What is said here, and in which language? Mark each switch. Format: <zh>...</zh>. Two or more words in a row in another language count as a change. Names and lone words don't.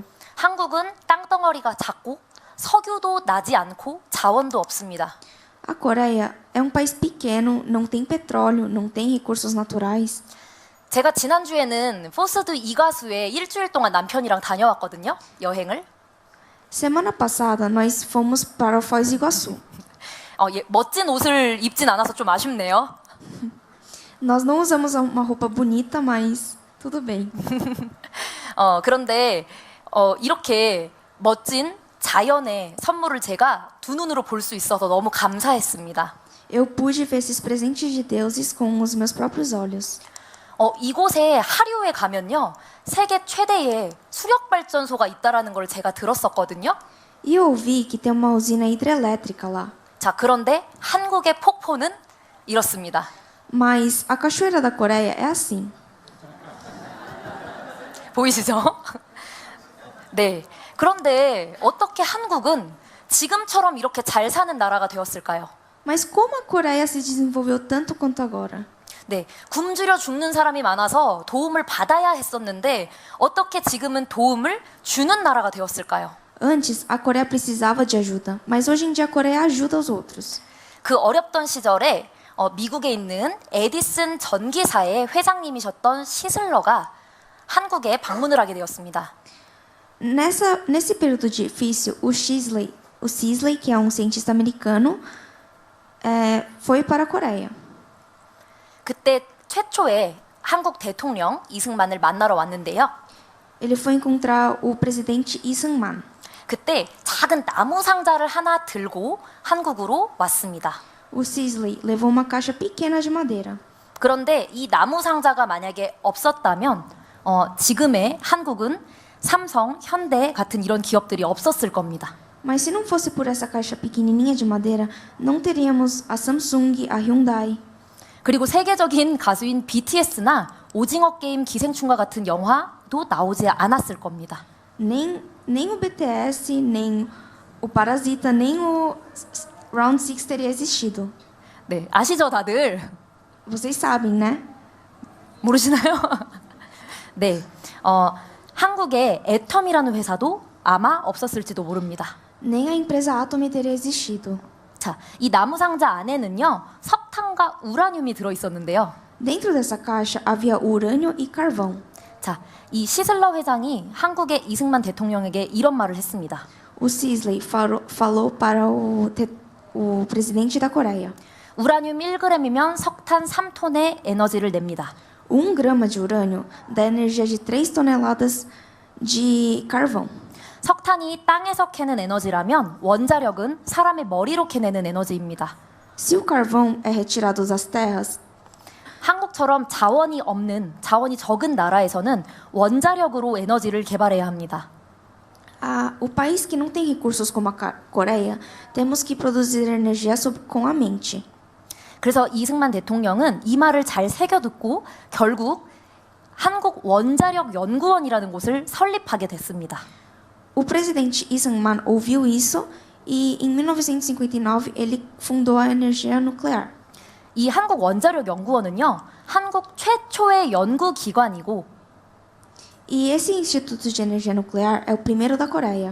<ko>한국은 땅덩어리가 작고 석유도 나지 않고 자원도 없습니다.</ko> <pt>A Coreia é um país pequeno, não tem petróleo, não tem recursos naturais.</pt> <ko>제가 지난주에는 포스드 이가수에 일주일 동안 남편이랑 다녀왔거든요. 여행을.</ko> <pt>Semana passada, nós fomos para o Foz do Iguaçu.</pt> <ko>멋진 옷을 입진 않아서 좀 아쉽네요.</ko> <pt>Nós não usamos uma roupa bonita, mas tudo bem.</pt> <ko>그런데 이렇게 멋진 자연의 선물을 제가 두 눈으로 볼 수 있어서 너무 감사했습니다.</ko> <pt>Eu pude ver esses presentes de Deus com os meus próprios olhos.</pt> <ko>이곳에 하류에 가면요, 세계 최대의 수력 발전소가 있다라는 걸 제가 들었었거든요.</ko> <pt>E eu ouvi que tem uma usina hidrelétrica lá.</pt> <ko>자, 그런데 한국의 폭포는 이렇습니다.</ko> <pt>Mas a cachoeira da Coreia é assim.</pt> <ko>보이시죠? 네. 그런데 어떻게 한국은 지금처럼 이렇게 잘 사는 나라가 되었을까요?</ko> <pt>Mas como a Coreia se desenvolveu tanto quanto agora?</pt> <ko>네, 굶주려 죽는 사람이 많아서 도움을 받아야 했었는데 어떻게 지금은 도움을 주는 나라가 되었을까요?</ko> <pt>Antes, a Coreia precisava de ajuda, mas hoje em dia a Coreia ajuda os outros.</pt> <ko>그 어렵던 시절에 미국에 있는 에디슨 전기사의 회장님이셨던 시슬러가 한국에 방문을 하게 되었습니다.</ko> <pt>Nesse período difícil, o Sisley, que é um cientista americano, foi para a Coreia.</pt> <ko>그때 최초에 한국 대통령 이승만을 만나러 왔는데요.</ko> <pt>Ele foi encontrar o presidente Lee Sung-man.</pt> <ko>그때 작은 나무 상자를 하나 들고 한국으로 왔습니다.</ko> <pt>O Sisley levou uma caixa pequena de madeira.</pt> <ko>그런데 이 나무 상자가 만약에 없었다면 지금의 한국은 삼성, 현대 같은 이런 기업들이 없었을 겁니다.</ko> <pt>Mas se não fosse por essa caixa pequenininha de madeira, não teríamos a Samsung, a Hyundai.</pt> <ko>그리고 세계적인 가수인 BTS나 오징어 게임 기생충과 같은 영화도 나오지 않았을 겁니다.</ko> <pt>Nem o BTS, nem o Parasita, nem o Round 6 teria existido.</pt> <ko>네, 아시죠 다들?</ko> <pt>Vocês sabem, né?</pt> <ko>모르시나요? 네, 한국의 애텀이라는 회사도 아마 없었을지도 모릅니다.</ko> <pt>Nem a empresa Atom teria existido.</pt> <ko>자, 이 나무 상자 안에는요, 석탄과 우라늄이 들어 있었는데요.</ko> <pt>Dentro dessa caixa havia urânio e carvão.</pt> <ko>자, 이 시슬러 회장이 한국의 이승만 대통령에게 이런 말을 했습니다.</ko> <pt>O Sisley falou para o presidente da Coreia.</pt> <ko>우라늄 1g이면 석탄 3톤의 에너지를 냅니다.</ko> <pt>1 grama de urânio dá energia de 3 toneladas de carvão.</pt> <ko>석탄이 땅에서 캐는 에너지라면 원자력은 사람의 머리로 캐내는 에너지입니다.</ko> <pt>Se o carvão é retirado das terras,</pt> <ko>한국처럼 자원이 적은 na라에서는 원자력으로 에너지를 개발해야 합니다.</ko> <pt>o país que não tem recursos como a Coreia, temos que produzir energia com a mente.</pt> <ko>그래서 이승만 대통령은 이 말을 잘 새겨듣고 결국 한국 원자력 연구원이라는 곳을 설립하게 됐습니다.</ko> <pt>O presidente Lee Sung-man ouviu isso e, em 1959, ele fundou a energia nuclear.</pt> <ko>이 한국원자력연구원은요, 한국 최초의 연구기관이고</ko> <pt>E esse Instituto de Energia Nuclear é o primeiro da Coreia.</pt>